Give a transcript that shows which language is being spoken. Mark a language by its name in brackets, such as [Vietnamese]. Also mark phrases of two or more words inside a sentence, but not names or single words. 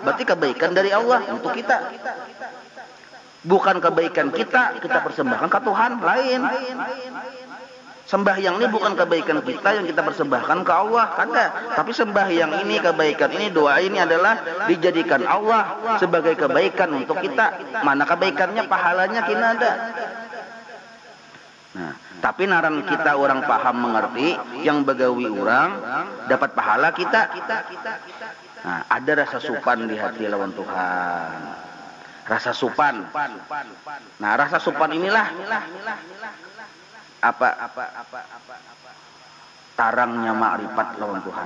[Indonesian] Berarti kebaikan dari Allah untuk kita. Bukan kebaikan kita persembahkan ke Tuhan lain. Sembahyang ini bukan kebaikan kita yang kita persembahkan ke Allah, kada. Tapi sembahyang ini, kebaikan ini, doa ini adalah dijadikan Allah sebagai kebaikan untuk kita. Mana kebaikannya, pahalanya kita ada. [Banjar] Nah, Tapi naran kita orang paham mengerti, yang begawi orang dapat pahala kita. Nah, ada rasa supan di hati lawan Tuhan. Rasa supan. Nah, rasa supan inilah tarangnya makrifat lawan Tuhan.